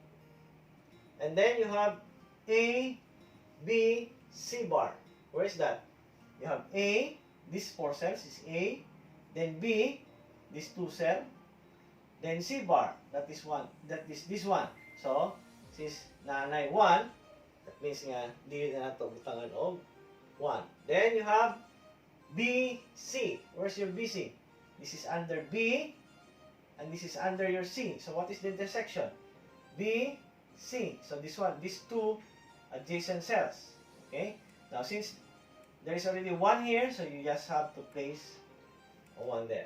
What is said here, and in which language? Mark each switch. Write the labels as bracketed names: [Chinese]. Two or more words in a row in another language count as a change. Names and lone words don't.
[English] And then you have A, B, C bar. Where is that? You have A, these 4 cells is A, then B, these 2 cells, then C bar, that is this one. So, since [Cebuano] nanay 1, [English] that means [Cebuano] nga, di na ito butangan og 1. [English] Then you have BC. Where's your BC? This is under B, and this is under your C. So, what is the intersection? BC. So, this one, these 2 adjacent cells. Okay? Now, since there is already 1 here, so you just have to place a 1 there.